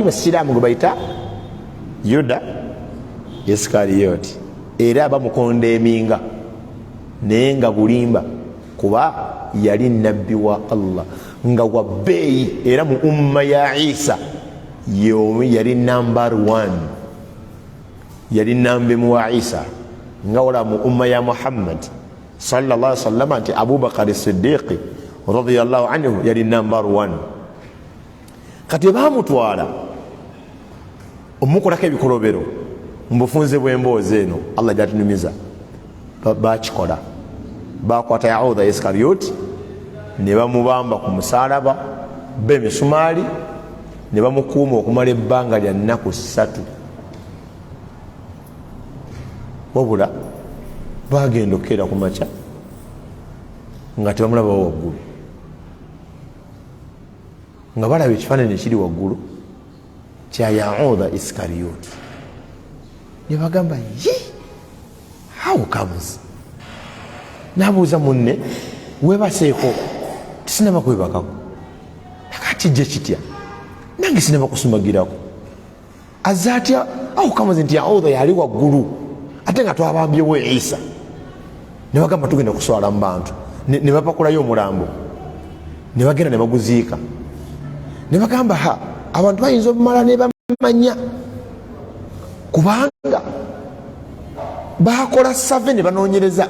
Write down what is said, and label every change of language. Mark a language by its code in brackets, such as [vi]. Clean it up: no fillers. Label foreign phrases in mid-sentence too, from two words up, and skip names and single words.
[lg] basiraamu gwe bayita Yuda Iskariyoti, era bamukonda eminga naye nga bulimba, kuba yali nabbi wa Allah nga wa bbeeyi, era mu umma ya Isa yali number 1, yali nambemu wa Isa, nga wala mu umma ya Muhammad [ar] صلى الله عليه وسلم [lg] nti Abubakar Siddiqi [ar] رضي الله عنه [lg] yali number 1. kati bamutwala omukolako ebikolobero mbufunze bwemboozi eno Allah gyatunyumiza bakikola bakwata Yaudha Iskarioti ne bamubamba ku musalaba b'emisumaali ne bamukuuma okumala ebbanga lya nnaku 3 wabula bagenda okukeera ku makya nga tebamulabawo waggulu nga balaba ekifaananyi ekiri waggulu kya Yaudha Iskarioti ne bagamba ye [en] how comes [lg] nabuuza munne webaseeko tisinaba kwebakako nakatijja kitya nange sinaba kusumagirako azze atya how comes nti Yaudha yali waggulu ate nga twabambyewo Isa ne bagamba tugenda kuswala mu bantu ne bapakulayo omulambo ne bagenda ne baguziika ne bagamba abantu bayinza obumala ne bamanya kubanga bakola 7 banoonyereza